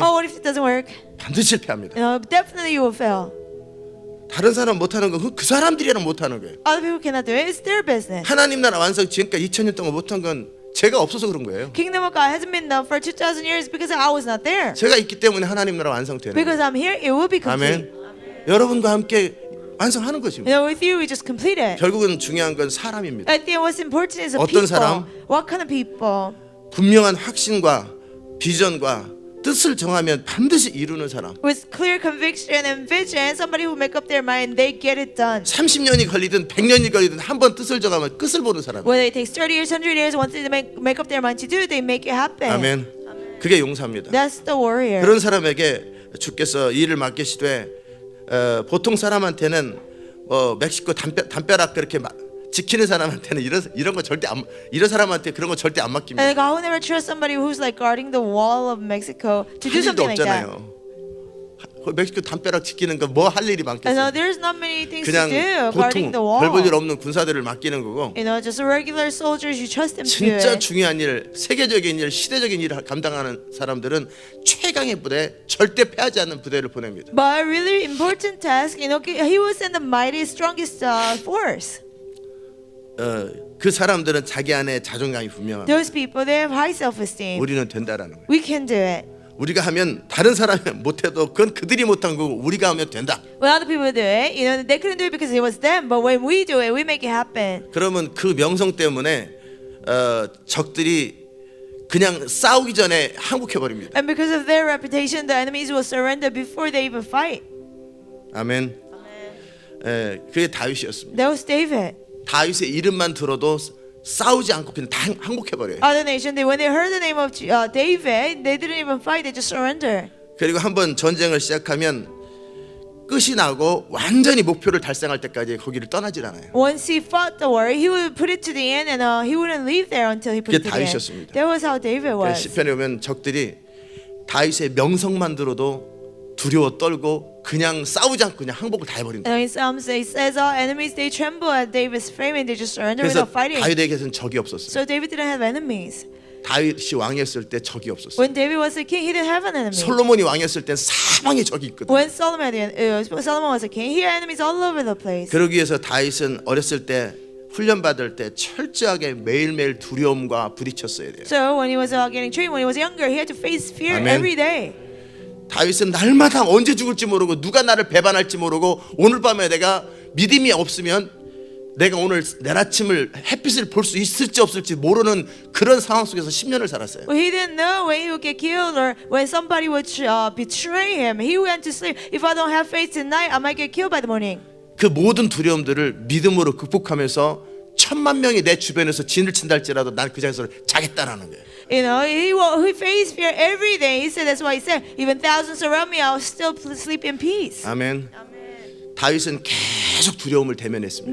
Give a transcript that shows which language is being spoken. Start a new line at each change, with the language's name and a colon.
English: oh, what if it doesn't work?
Korean: 반드시 실패합니다.
English: You know, definitely you will fail.
Korean: 다른 사람 못하는 건 그 사람들이랑 못하는 거예요.
English: Other people cannot do it. It's their business.
Korean: 하나님 나라 완성 지금까지 2000년 동안 못한 건 제가 없어서 그런 거예요.
English: Kingdom of God hasn't been done for 2,000 years because I was not there.
Korean: 제가 있기 때문에 하나님 나라 완성되는 거예요.
English: Because I'm here, it will be complete.
Korean: 아멘. 여러분과 함께 완성하는
English: You
Korean: 것입니다.
English: know, with you, we just complete it.
Korean: 결국은 중요한 건 사람입니다.
English: I think what's important is the
Korean: 어떤
English: people.
Korean: 사람?
English: What kind of people?
Korean: 분명한 확신과 비전과 뜻을 정하면 반드시 이루는 사람.
English: With clear conviction and vision, somebody who make up their mind, they get it done.
Korean: 30년이 걸리든 100년이 걸리든 한 번 뜻을 정하면 끝을 보는 사람.
English: Whether it takes 30 years, 100 years, once they make up their mind to do it, they make it happen.
Korean: 아멘. 그게 용사입니다.
English: That's the warrior.
Korean: 그런 사람에게 주께서 일을 맡기시되 보통 사람한테는 멕시코 담벼락 그렇게 지키는 사람한테는 이런 거 절대 안 이런 사람한테 그런 거 절대 안 맡깁니다.
English: And God will never trust somebody who's like guarding the wall of Mexico to
Korean: 할 일도
English: something like that.
Korean: 없잖아요. 멕시코 담벼락 지키는 거 뭐 할 일이 많겠어요.
English: there's not many things to
Korean: 그냥
English: do guarding the wall.
Korean: 별 볼 일 없는 군사들을 맡기는 거고
English: You know, just regular soldiers, you trust them to do
Korean: 진짜
English: it.
Korean: 중요한 일, 세계적인 일, 시대적인 일을 감당하는 사람들은 최강의 부대, 절대 패하지 않는 부대를 보냅니다.
English: But a really important task, you know, he will send the mightiest, strongest force.
Korean: 그 사람들은 자기 안에 자존감이 분명합니다.
English: Those people, they have high self-esteem.
Korean: 우리는 된다라는 거예요.
English: We can do it.
Korean: 우리가 하면 다른 사람이 못해도 그건 그들이 못한 거고 우리가 하면 된다.
English: When other people do it, you know, they couldn't do it because it was them. But when we do it, we make it happen.
Korean: 그러면 그 명성 때문에 적들이 그냥 싸우기 전에 항복해 버립니다.
English: And because of their reputation, the enemies will surrender before they even fight.
Korean: 아멘. 그게 다윗이었습니다.
English: That was David.
Korean: 다윗의 이름만 들어도 싸우지 않고 그냥 다 항복해 버려요.
English: Other nation, when they heard the name of David, they didn't even fight; they just surrender.
Korean: 그리고 한번 전쟁을 시작하면 끝이 나고 완전히 목표를 달성할 때까지 거기를 떠나질 않아요.
English: Once he fought the war, he would put it to the end, and he wouldn't leave there until he put it
Korean: 그게
English: to the end.
Korean: 다윗이었습니다.
English: That was how David was.
Korean: 시편에 보면 적들이 다윗의 명성만 들어도 두려워 떨고 그냥 싸우지 않고 그냥 항복을 다 해버린다.
English: And in Psalms, it says all enemies they tremble at David's fame and they just surrender
Korean: 그래서
English: without fighting.
Korean: 다윗에게서는 적이 없었어요.
English: So David didn't have enemies.
Korean: 다윗이 왕이었을 때 적이 없었어요.
English: When David was a king, he didn't have an enemy.
Korean: 솔로몬이 왕이었을 땐 사방에 적이 있거든요.
English: When Solomon was a king, he had enemies all over the place.
Korean: 그러기 위해서 다윗은 어렸을 때 훈련 받을 때 철저하게 매일매일 두려움과 부딪혔어야 돼요.
English: So when he was getting trained, when he was younger, he had to face fear Amen. every day.
Korean: 다윗은 날마다 언제 죽을지 모르고 누가 나를 배반할지 모르고 오늘 밤에 내가 믿음이 없으면 내가 오늘 내일 아침을 햇빛을 볼 수 있을지 없을지 모르는 그런 상황 속에서 10년을 살았어요.
English: Well, he didn't know when he would get killed or when somebody would betray him. He went to sleep. If I don't have faith tonight, I might get killed by the morning.
Korean: 그 모든 두려움들을 믿음으로 극복하면서 1000만 명이 내 주변에서 진을 친다 할지라도 난 그 자리에서 자겠다라는 거예요.
English: You know, he faced fear every day. He said that's why he said, even thousands surround me, I'll still sleep in peace.
Korean: 아멘. 다윗은 계속 두려움을 대면했습니다.